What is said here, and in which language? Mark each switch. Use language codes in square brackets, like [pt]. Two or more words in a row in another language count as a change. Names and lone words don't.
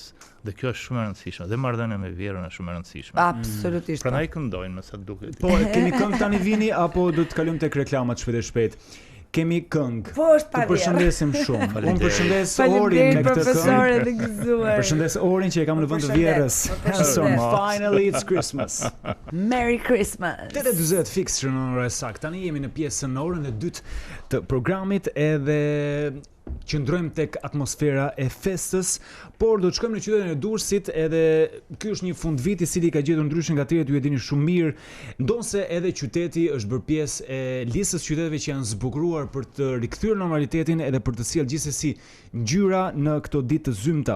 [sq] Dhe kjo është shumë e rëndësishme. Dhe marrëdhënia me vjerën është shumë e rëndësishme. Absolutisht. Prandaj këndojnë me sa duket. Po, kemi këngë tani vini apo do të kalojmë tek reklamat shpejt e shpejt. kemi këngë. Po është pa vjerë. Përshëndesim shumë. Unë përshëndes Orin me këtë këngë. Përshëndes Orin që e kam në vend të vjerës. [en] So finally it's Christmas. Merry Christmas. [sq] 8:40 fiks në orën e saktë. Tani jemi në pjesën në orën e dytë të programit edhe qëndrojmë tek atmosfera e festës, por do të shkojmë në qytetin e Durrësit, edhe ky është një fundvit i cili ka gjetur ndryshe nga tjerët, ju e dini shumë mirë, ndonse edhe qyteti është bërë pjesë e listës qyteteve që janë zbukuruar për të rikthyer normalitetin edhe për të sjellë gjithsesi ngjyra në këto ditë të zymta.